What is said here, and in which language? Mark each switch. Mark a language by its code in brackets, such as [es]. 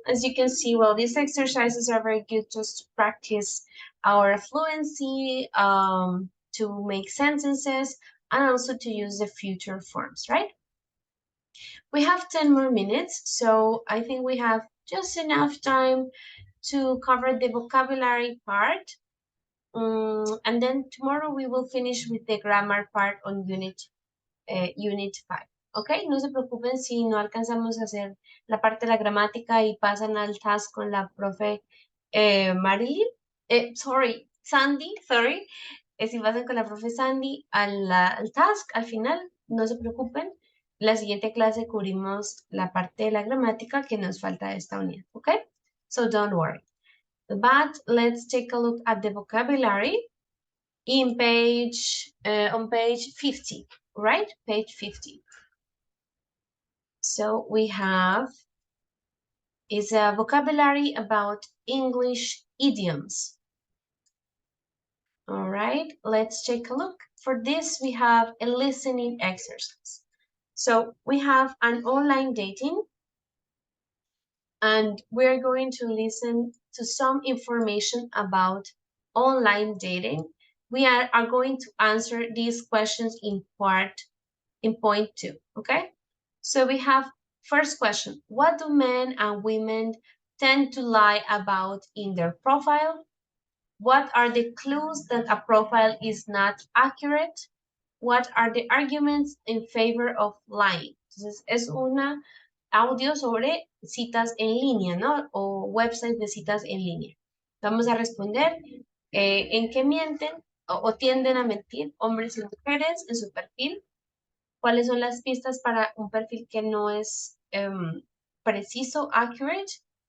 [en] As you can see, well, these exercises are very good just to practice our fluency, to make sentences, and also to use the future forms, right? We have 10 more minutes, so I think we have just enough time to cover the vocabulary part. And then tomorrow we will finish with the grammar part on Unit 5. [es] ¿Ok? No se preocupen si no alcanzamos a hacer la parte de la gramática y pasan al task con la profe Marilyn. Sandy, sorry. Si pasan con la profe Sandy al task, al final, no se preocupen. La siguiente clase cubrimos la parte de la gramática que nos falta de esta unidad. [en] ¿Ok? So don't worry. But let's take a look at the vocabulary on page 50, right? Page 50. So we have is a vocabulary about English idioms. All right, let's take a look. For this, we have a listening exercise. So we have an online dating, and we're going to listen to some information about online dating. We are going to answer these questions in point 2, okay? So we have first question. What do men and women tend to lie about in their profile? What are the clues that a profile is not accurate? What are the arguments in favor of lying? [es] Entonces, es una audio sobre citas en línea, ¿no? O websites de citas en línea. Vamos a responder en qué mienten o tienden a mentir hombres y mujeres en su perfil. ¿Cuáles son las pistas para un perfil que no es preciso, accurate?